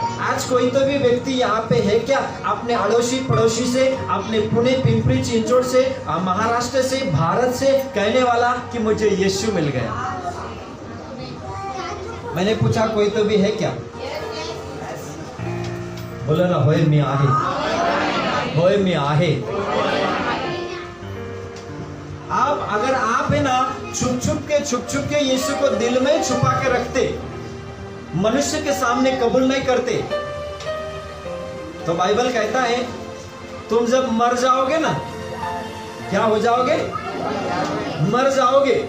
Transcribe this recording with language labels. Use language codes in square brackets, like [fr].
[hi] आज कोई तो भी व्यक्ति यहाँ पे है क्या, अपने अड़ोसी पड़ोसी से, अपने पुणे पिंपरी चिंचोड़ से, महाराष्ट्र से, भारत से कहने वाला कि मुझे यीशु मिल गया? मैंने पूछा कोई तो भी है क्या? बोलो ना, [mr] होय मी आहे, होय मी आहे। [hi] आप अगर आप है ना छुप छुप के यीशु को दिल में छुपा के रखते, मनुष्य के सामने कबूल नहीं करते, तो बाइबल कहता है तुम जब मर जाओगे ना, क्या हो जाओगे? मर जाओगे।